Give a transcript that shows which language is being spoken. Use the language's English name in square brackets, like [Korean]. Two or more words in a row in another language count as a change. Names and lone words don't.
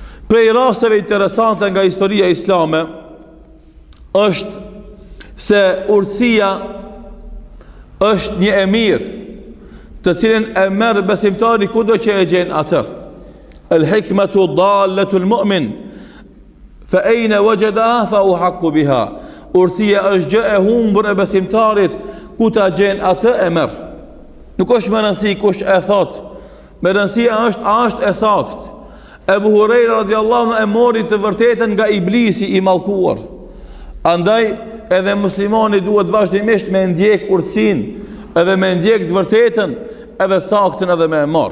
[Albanian] Prej rasteve interesante nga historia islame është se urtësia është një emir të cilin e merr besimtari kudo që e gjen atë. [Arabic] الحكمة ضالة المؤمن فأين وجدها فأحق بها. [Albanian] Urtësia është gjë e humbur e besimtarit, ku ta gjen atë e merr. Nuk është më rëndësi kush e thot, më rëndësia është a është e saktë. Ebu Hurajra [Arabic] رضي الله عنه [Albanian] e mori të vërtetën nga iblisi i mallkuar. Andaj edhe muslimani duhet vazhdimisht me ndjek urtësinë, edhe me ndjek të vërtetën, edhe saktën edhe me e marr.